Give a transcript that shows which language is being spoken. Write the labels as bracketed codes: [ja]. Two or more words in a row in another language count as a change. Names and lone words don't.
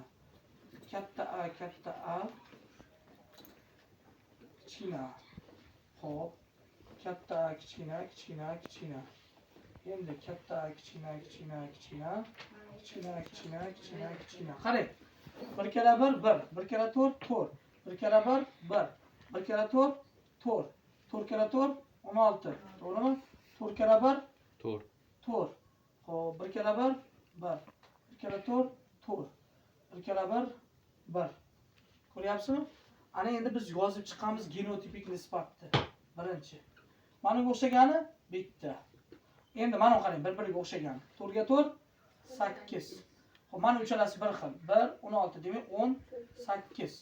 [uz] Katta A, katta A, kichkina. Hop. Katta A, kichkina, kichkina, kichkina. Endi katta A, kichkina, kichkina, kichkina. Kichkina, kichkina, kichkina, kichkina. Qarang. 1 kala 1 1, 1 kala 4 4, 1 kala 1 1, 1 kala 4 4, 4 kala 4 16. To'g'rimi? 4 kala 1 4. 4. Xo'p, 1 kala 1 1, 1 kala 4 4, 1 kala 1 1. Ko'ryapsizmi? Ana endi biz yozib chiqqanmiz genotipik nisbatni. Birinchi. Mana bunga o'xshagani bitta. Endi mana qarang, bir-biriga o'xshagan. 4 ga 4 8. Xo'p, mana uchalasi bir xil. 1 16 demak 18.